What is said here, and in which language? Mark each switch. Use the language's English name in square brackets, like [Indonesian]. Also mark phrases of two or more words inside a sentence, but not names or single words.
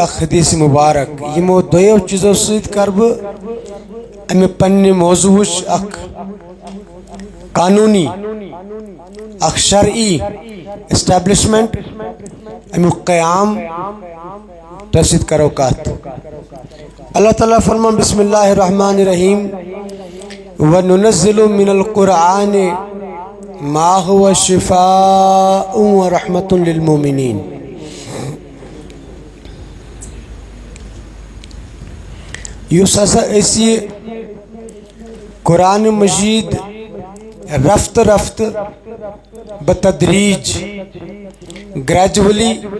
[Kashmiri] اکھ حدیث مبارک یِمو دۄیو چیٖزو سۭتۍ کرٕ بہٕ امہِ پننہِ موضوعٕچ اکھ قانوٗنی اکھ شرعی اسٹیبلشمنٹ امیُک قیام تۄہہِ سۭتۍ کرو کتھ اللہ تعالیٰ فرمان [Arabic] بسم اللہ الرحمن الرحیم وَنُنَزِّلُ مِنَ الْقُرْآنِ مَا هُوَ شِفَاءٌ وَرَحْمَةٌ لِلْمُؤْمِنِينَ [Kashmiri] یُس ہسا أسۍ یہِ قرآن مجیٖد رفتہٕ رفتہٕ بتدریٖج گریجولی